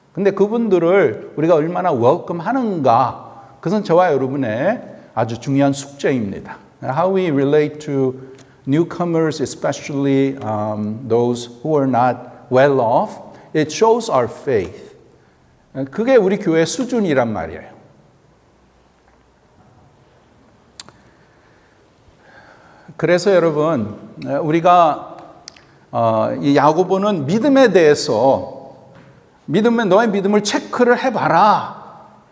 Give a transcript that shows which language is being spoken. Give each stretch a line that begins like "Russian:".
Korean: 근데 그분들을 우리가 얼마나 웰컴 하는가, 그것은 저와 여러분의 아주 중요한 숙제입니다.
English: How we relate to newcomers, especially those who are not well off, it shows our faith.
Korean: 그게 우리 교회 수준이란 말이에요. 그래서 여러분, 우리가 이 야고보는 믿음에 대해서 너의 믿음을 체크를 해봐라.